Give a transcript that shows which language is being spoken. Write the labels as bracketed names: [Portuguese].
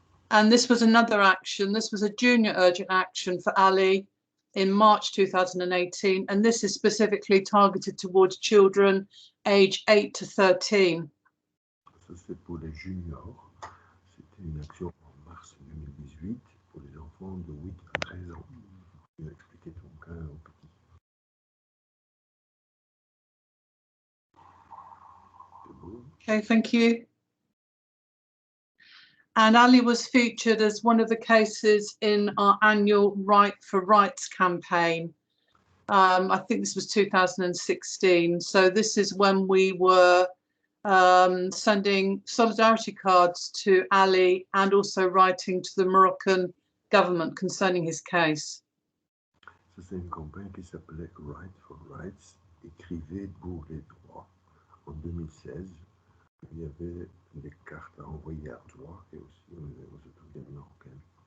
[English] And this was another action. This was a junior urgent action for Ali in March 2018. And this is specifically targeted towards children age 8 to 13. [French] Ça, c'est pour les juniors. C'était une action en mars 2018 pour les enfants de 8 à 13 ans. Tu as expliqué ton cas au petit. C'est beau. [English] Okay, thank you. And Ali was featured as one of the cases in our annual Right for Rights campaign. I think this was 2016. So this is when we were sending solidarity cards to Ali and also writing to the Moroccan government concerning his case. [French] Ça, c'est une campagne qui s'appelait Right for Rights, écrivez pour les droits. En 2016, il y avait des cartes à envoyer à toi et aussi aux autorités marocaines.